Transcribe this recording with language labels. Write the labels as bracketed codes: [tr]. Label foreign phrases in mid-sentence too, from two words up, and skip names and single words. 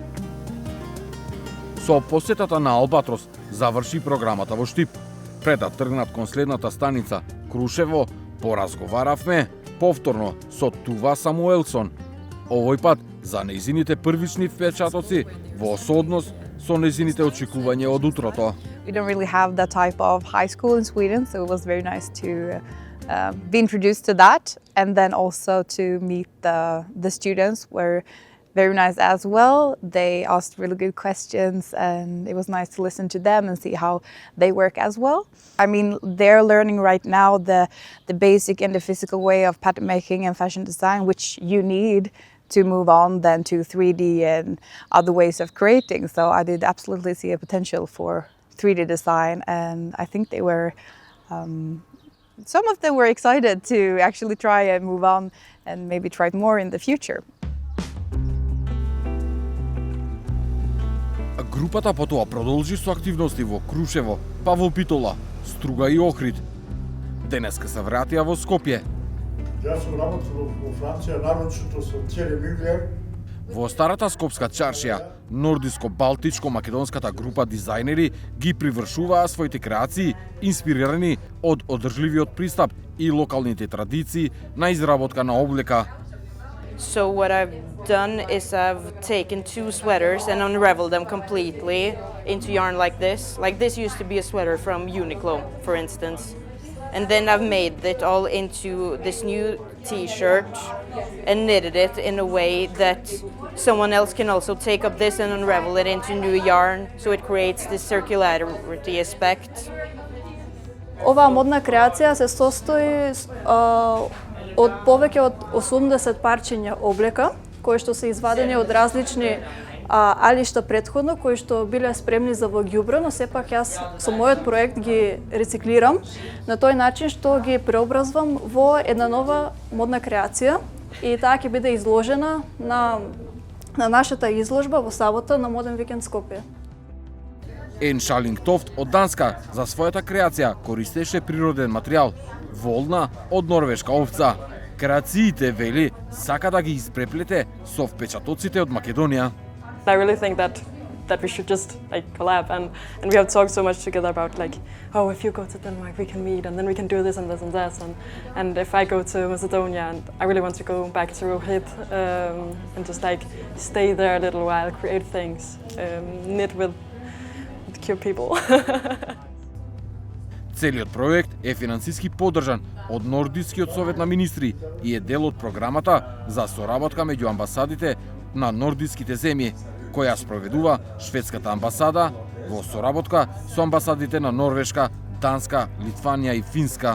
[mk] Со посетата на Албатрос заврши програмата во Штип. Пред да тргнат кон следната станица Крушево, поразговаравме повторно со Тува Самуелсон. Овој пат за нејзините првични впечатоци во сооднос со нејзините очекувања од утрото. [en] We don't really have that type of high school in Sweden, so it was very nice to be introduced to that, and then also to meet the students were very nice as well. They asked really good questions, and it was nice to listen to them and see how they work as well. I mean, they're learning right now the basic and the physical way of pattern making and fashion design, which you need to move on then to 3D and other ways of creating. So I did absolutely see a potential for 3D design, and I think they were, some of them were excited to actually try and move on and maybe try it more in the future. [mk] Групата потоа продолжи со активности во Крушево, Павол Питола, Струга и Охрид. Денеска се вратија во Скопје. Јас сум работил во Франција, нарочито со Цели Миглер. Во старата скопска чаршија, нордиско-балтичко-македонската група дизајнери ги привршуваа своите креации инспирирани од одржливиот пристап и локалните традиции на изработка на облека. [en] So what I've done is I've taken two sweaters and unraveled them completely into yarn like this. Like this used to be a sweater from Uniqlo, for instance. And then I've made it all into this new t-shirt and knitted it in a way that someone else can also take up this and unravel it into new yarn, so it creates this circularity aspect. [mk] Оваа модна креација се состои од повеќе од 80 парчиња облека, кои што се извадени од различни алишта претходно, кои што биле спремни за во ѓубро, но сепак јас со мојот проект ги рециклирам на тој начин што ги преобразвам во една нова модна креација и таа ќе биде изложена на нашата изложба во сабота на Моден викенд Скопје. Ен Шалингтофт од Данска за својата креација користеше природен материјал, волна од норвешка овца. Креациите, вели, сака да ги испреплете со впечатоците од Македонија. [en] I really think that we should just like collab and we have talked so much together about like, oh, if you go to Denmark we can meet and then we can do this and this and that, and if I go to Macedonia and I really want to go back to Rohit and just like stay there a little while, create things, knit with cute people. [mk] Целиот проект е финансиски поддржан од Нордискиот совет на министри и е дел од програмата за соработка меѓу амбасадите на нордиските земји, која спроведува шведската амбасада во соработка со амбасадите на Норвешка, Данска, Литванија и Финска.